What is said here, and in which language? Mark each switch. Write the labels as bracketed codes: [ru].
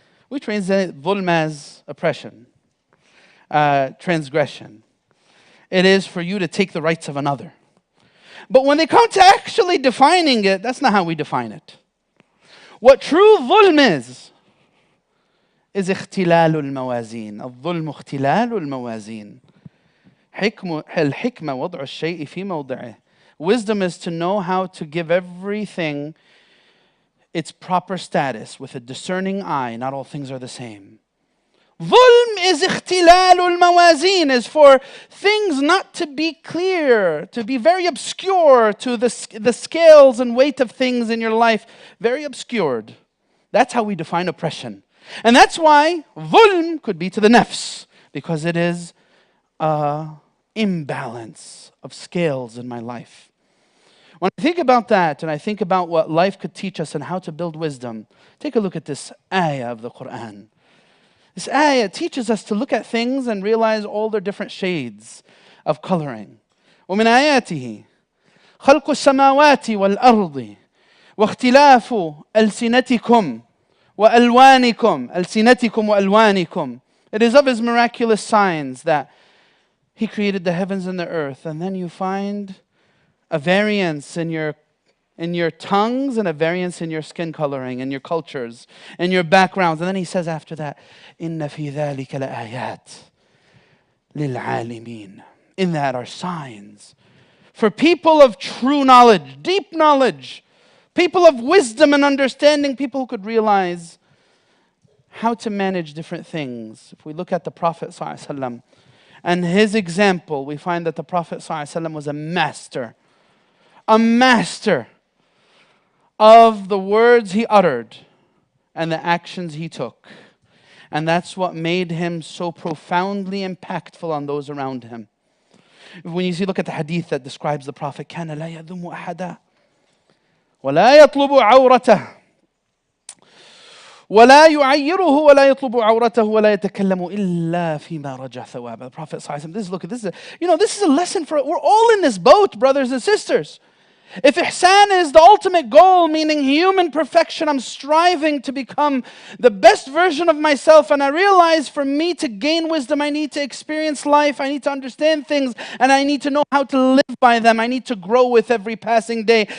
[en] We translate dhulm as oppression, transgression. It is for you to take the rights of another. But when they come to actually defining it, that's not how we define it. What true dhulm is [ar] اختلال الموازين. الظلم اختلال الموازين. الحكمة وضع الشيء في موضعه. [en] Wisdom is to know how to give everything its proper status with a discerning eye. Not all things are the same. Dhulm is [ar] اختلال الموازين, [en] is for things not to be clear, to be very obscure, to the scales and weight of things in your life, very obscured. That's how we define oppression. And that's why dhulm could be to the nafs, because it is an imbalance of scales in my life. When I think about that, and I think about what life could teach us and how to build wisdom, take a look at this ayah of the Quran. This ayah teaches us to look at things and realize all their different shades of coloring. [ar] ومن آياته خلق السماوات والأرض واختلاف ألسنتكم وألوانكم ألسنتكم وألوانكم. [en] It is of His miraculous signs that He created the heavens and the earth, and then you find a variance in your tongues and a variance in your skin coloring and your cultures and your backgrounds. And then He says after that, [ar] إِنَّ فِي ذَلِكَ لَآيَاتٍ لِلْعَالِمِينَ. [en] In that are signs for people of true knowledge, deep knowledge, people of wisdom and understanding, people who could realize how to manage different things. If we look at the Prophet ﷺ and his example, we find that the Prophet ﷺ was a master of the words he uttered and the actions he took. And that's what made him so profoundly impactful on those around him. When you look at the hadith that describes the Prophet, [ar] كَانَ لَا يَذُمُّ أَحَدًا وَلَا يَطْلُبُ عَوْرَتَهُ وَلَا يُعَيِّرُهُ وَلَا يَطْلُبُ عَوْرَتَهُ وَلَا يَتَكَلَّمُ إِلَّا فِي مَا رَجَعَ ثَوَابًا. [en] The Prophet ﷺ, this is a lesson for, we're all in this boat, brothers and sisters. If ihsan is the ultimate goal, meaning human perfection, I'm striving to become the best version of myself, and I realize for me to gain wisdom, I need to experience life, I need to understand things, and I need to know how to live by them. I need to grow with every passing day.